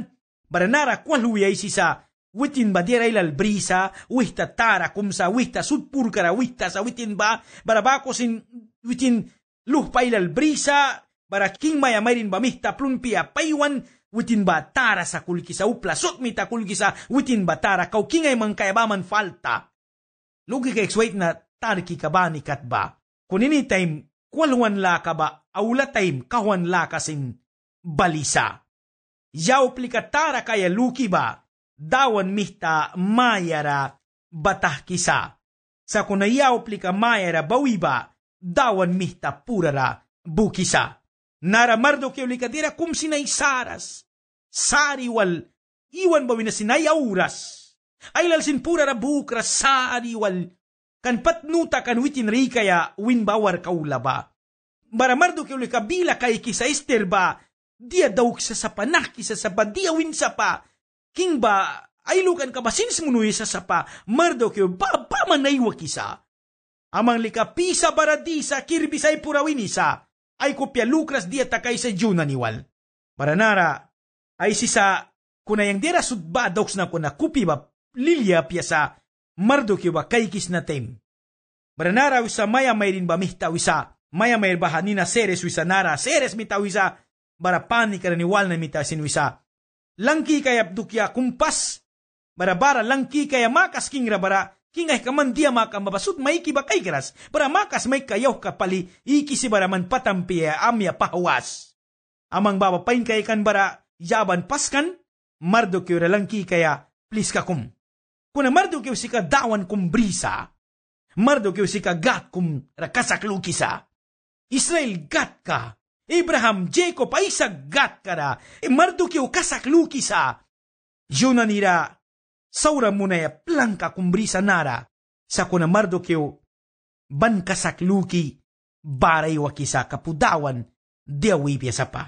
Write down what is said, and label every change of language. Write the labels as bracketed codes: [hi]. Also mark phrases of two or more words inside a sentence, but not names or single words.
[miq] Baranara kwalhuwi ay sisa witin ba diray lalbrisa, wihta tara kumsa, wihta sudpur kara, wihta sa witin ba, barabako sin witin luhpay lalbrisa, bara king maya mayrin ba mihta plumpia paywan, witin ba tara sa kulkisa upla, sut mita kulkisa, witin ba tara, kau kingay mang kayabaman falta. Lugi ka ekswait na tarki ka ba ni katba, kunini time, kwalhuan la ka ba, awla time, kahuan la kasin balisa. Yaw plikatara kaya luki ba, dawan mihta mayara batah kisa. Sa kunayaw plika mayara bawi ba, dawan mihta purara bukisa. Nara Mardukyo likadira kum sinay saras. Sariwal, iwan bawi na sinay auras. Ay lalsin purara bukra sariwal. Kan patnuta kan witin rikaya winbawar kaulaba. Bara Mardukyo likabila kay kisa Esther ba, dia daw kisa sa panak, kisa sa badiawin sa pa. King ba, ay lukan ka ba sins munuy sa sapa, Mardukyo ba manaywa kisa. Amang likapisa baradisa, kirbisay purawin isa, ay kopya lukras dia takay sa Juna niwal. Baranara, ay sisa, kunayang dira sudba doks na kuna kupi ba, lilya piyasa, Mardukyo ba kaykis na tem. Baranara wisa maya mayrin ba mihta wisa, maya mayr ba hanina seres wisa nara, seres mita wisa, bara panik karaniwal na mita sinwisa. Langki kaya dukya kumpas, bara langki kaya makas kingra bara, kingay kaman dia maka mabasut may kibakay keras, bara makas may kayaw kapali, ikisi bara man patampiya amya pahawas. Amang babapain kay kan bara, yaban paskan, Mardukyo langki kaya, please ka kum. Kuna Mardukyo si ka dawan kumbrisa, Mardukyo si ka gat kum rakasaklukisa. Israel gat ka, Abraham, Jacob, Isaac, gat kara. Mardukyo kasakluki sa. Yuna nira, saura muna ya plangka kumbrisa nara. Sa kuna Mardukyo, ban kasakluki, baray wakisa kapudawan, diawi piyasa pa.